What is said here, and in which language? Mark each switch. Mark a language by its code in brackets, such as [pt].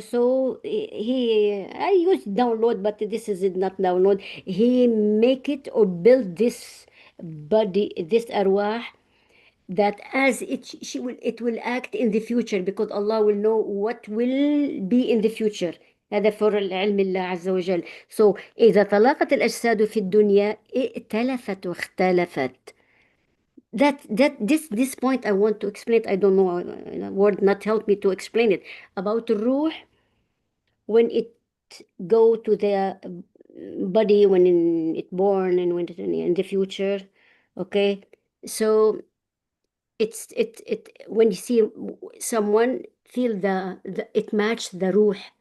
[en] So I use download, but this is not download. He make it or build this body, this arwah, that as it will act in the future, because Allah will know what will be in the future. [ar] هذا [en] for [ar] العلم الله عز وجل. [en] So [ar] إذا تلاقت الأجساد في الدنيا ائتلفت واختلفت. [en] This point I want to explain. I don't know, word not help me to explain it about الروح when it go to the body when it born and when it in the future. Okay, so it when you see someone feel the it match the ruh,